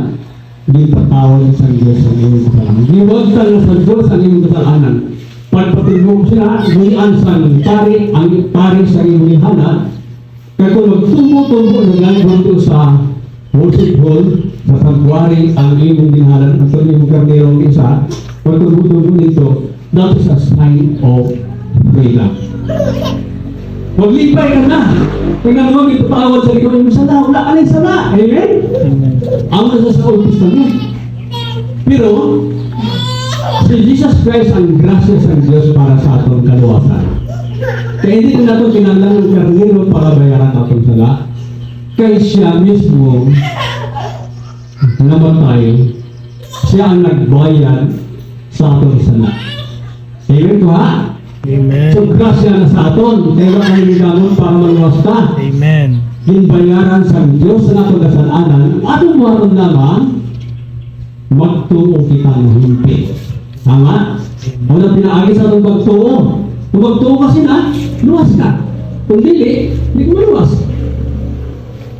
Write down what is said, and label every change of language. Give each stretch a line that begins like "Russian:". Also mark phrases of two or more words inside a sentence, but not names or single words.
Hiligaynon: Di patawad sa Diyos ang iyong kasalanan. Giwagtan na sa Diyos ang iyong kasalanan. Pagpatimbo sila, gulian sa pari, ang pari sa iyong lihanan. Kaya kung magtumbo-tumbo na ganito sa
English: worship hall,
Hiligaynon: sa sanctuary, ang iyong dinahalan, at ang iyong karnerong isa, magtumbo-tumbo nito,
English: that is a sign of freedom.
Hiligaynon: Maglipay ka na! Tingnan mo, ipatawad sa likod ng sala, wala ka na yung sala. Amen? Ang nasa sa
English: Old Testament.
Hiligaynon: Pero, si Jesus Christ ang grasya sa Diyos para sa atong kaluwasan. Kaya hindi na ito kinanglan ng karnero para bayaran atong sala. Kaya siya mismo namatay, siya ang nagbayad sa atong sala. Amen ko ha? Amen. So grasya na sa aton, kaya kayo nilamon para maluwas ka. Amen. Ginbayaran sa Diyos sa atong kasalanan, atong buhaton lamang, magtuo kita ng himpi. Tama? Wala pinaagi sa atong pagtuo. Kung magtuo kasi na, luwas ka. Kung hindi ko maluwas.